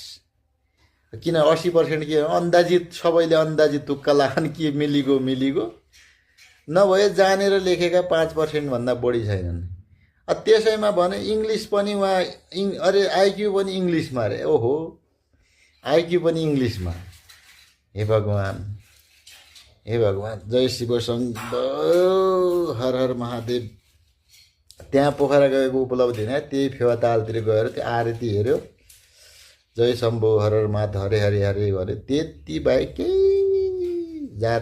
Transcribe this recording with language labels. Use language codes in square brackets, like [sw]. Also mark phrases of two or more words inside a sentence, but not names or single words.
[ne] किन 80% के अन्दाजित, सबैले अन्दाजित तुक्का लाखन के मिलिगो नभए जानेर लेखेका 5% भन्दा बढी छैनन्। त्यसैमा भने इङ्ग्लिस पनि उहाँ अरे आइक्यू पनि इङ्ग्लिसमा अरे। ओहो आइक्यू पनि इङ्ग्लिसमा। हे भगवान् जय शिव शङ्कर हर हर महादेव। त्यहाँ पोखरा गएको उपलब्धि होइन, त्यही फेवा तालतिर गएर त्यो आरती हेऱ्यो, जय शम्भो हर हर महादेव हरे हरे हरे भने। त्यति बाहेक केही जात